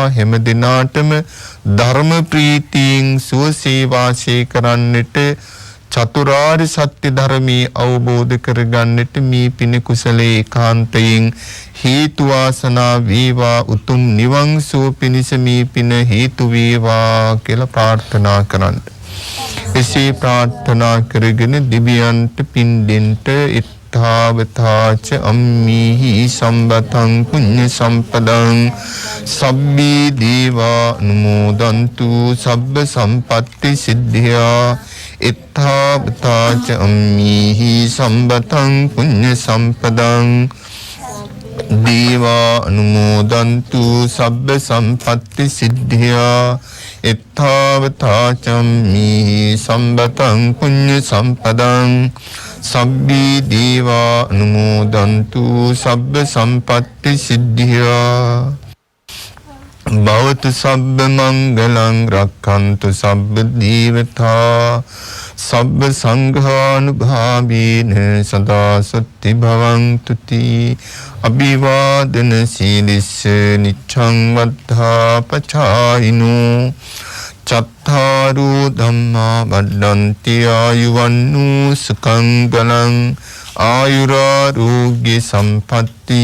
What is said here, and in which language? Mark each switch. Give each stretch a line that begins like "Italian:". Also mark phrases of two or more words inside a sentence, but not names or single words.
Sinhala: හැම දිනාටම ධර්ම ප්‍රීතියෙන් සුවසේ වාසය කරන්නට, චතුරාර්ය සත්‍ය ධර්මයේ අවබෝධ කරගන්නට මේ පින කුසලයේ ඒකාන්තයෙන් හේතු වාසනා වේවා. උතුම් නිවන් සුව පිණිස මේ පින හේතු වේවා කියලා ප්‍රාර්ථනා කරන්න. එසේ ප්‍රාර්ථනා කරගෙන දිව්‍යන්ත පින් දෙන්ට
Pali: තාවතාච අම්මිහි සම්බතං පුඤ්ඤ සම්පදං සබ්බේ දේවා අනුමෝදන්තු සබ්බ සම්පත්ති සිද්ධියා ඉත්තාවතාච අම්මිහි සම්බතං පුඤ්ඤ සම්පදං දේවා අනුමෝදන්තු සබ්බ සම්පත්ති සිද්ධියා ඉත්තාවතාච අම්මිහි සම්බතං පුඤ්ඤ සම්පදං සබ්බී දේවා අනුමෝදන්තු සබ්බ සම්පත්ති සිද්ධියා භවතු සබ්බ මංගලං රක්ඛන්තු සබ්බ දීවතා සබ්බ සංඝානුභාවේන සදා සුත්ති භවන්තු තී අභිවාදන සීලිස්ස නිච්ඡං වද්ධා පචායිනෝ චත්තාරු ධම්මා වඩ්ඩන්ති ආයුවන්නු සුඛං බලං ආයුරාෝග්‍ය සම්පatti